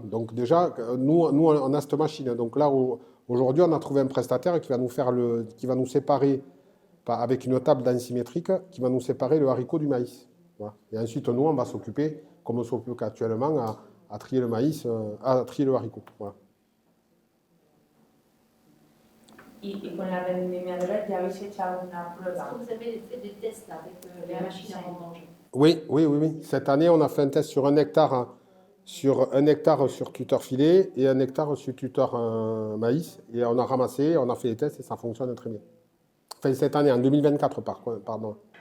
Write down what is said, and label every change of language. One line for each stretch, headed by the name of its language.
French: Donc déjà, nous on a cette machine. Donc là, aujourd'hui, on a trouvé un prestataire qui va nous séparer avec une table densimétrique qui va nous séparer le haricot du maïs. Voilà. Et ensuite, nous, on va s'occuper, comme on s'occupe actuellement, à trier le maïs, à trier le haricot. Voilà.
Spanish: Y con la vendimia, ¿ya habéis hecho alguna
French: Est-ce
Spanish: prueba?
French: que vous avez fait des tests là, avec les machines à vendanger? Oui. Cette année, on a fait un test sur un hectare sur tuteur filet et un hectare sur tuteur maïs. Et on a ramassé, on a fait les tests et ça fonctionne très bien. Enfin, cette année, en 2024, pardon.